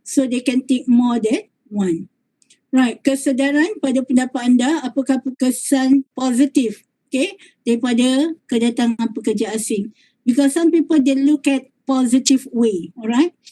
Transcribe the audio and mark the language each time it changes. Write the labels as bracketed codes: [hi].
[en] So they can tick more than one. [ms] Right, kesedaran pada pendapat anda, apakah kesan positif daripada kedatangan pekerja asing? [en] Because some people they look at positive way, alright?